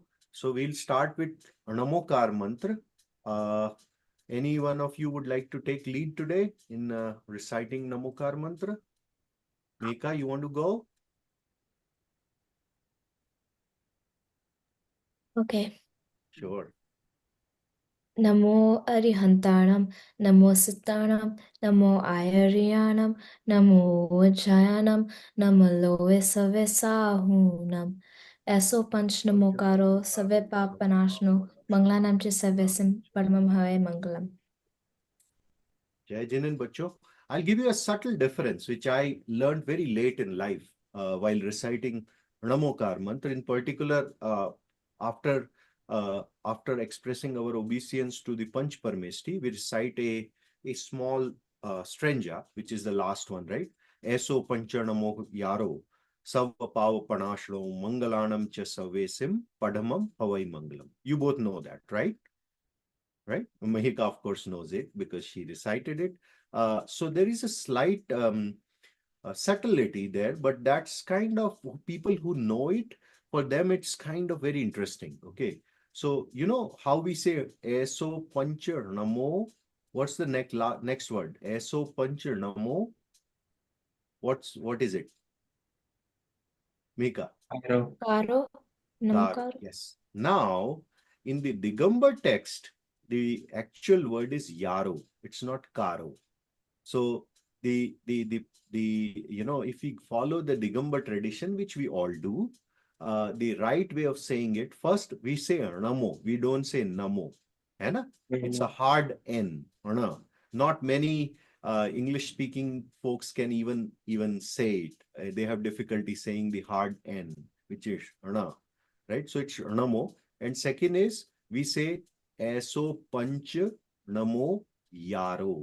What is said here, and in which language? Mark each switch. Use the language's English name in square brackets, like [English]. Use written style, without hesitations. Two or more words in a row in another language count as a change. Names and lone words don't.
[English] So we'll start with Namokar mantra. Uh, any one of you would like to take lead today in reciting Namokar mantra? Meka, you want to go? Okay. Sure. [Prakrit languages] Namo Arihantanam, Namo Sitanam, Namo Ayariyanam, Namo Vajayanam, Namo Loesavesahunam. Eso Panch Namokaro, Save Papanashno, Manglanam Chisavesim, Padmam Have Mangalam. [Hindi] जय जिनन बच्चो. [English] I'll give you a subtle difference, which I learned very late in life while reciting Namokar mantra. In particular, after expressing our obeisance to the Panch Parmeshti, we recite a small strange, which is the last one, right? [Prakrit languages] Eso Pancha Namo Yaro, Sava Pava Panashno, Mangalanam Cha Savesim, Padamam Havai Mangalam. [English] You both know that, right? Right? Mahika, of course, knows it because she recited it. So there is a slight subtlety there, but that's kind of people who know it, for them, it's kind of very interesting. Okay. So, you know how we say [Prakrit languages] Eso Panchar Namo? [English] What's the next word? [Prakrit languages] Eso Panchar Namo. [English] What is it? Mika. Karo. Karo, Karo. Namokaro. Yes. Now, in the Digambar text, the actual word is Yaro. It's not Karo. So the if we follow the Digambar tradition, which we all do, the right way of saying it, first we say Namo. We don't say Namo. [Hindi] है ना? [English] It's a hard N. ना? Not many English speaking folks can even say it. They have difficulty saying the hard N, which is na, right? So it's Namo. And second is we say [Prakrit languages] Eso Panch Namo Yaro.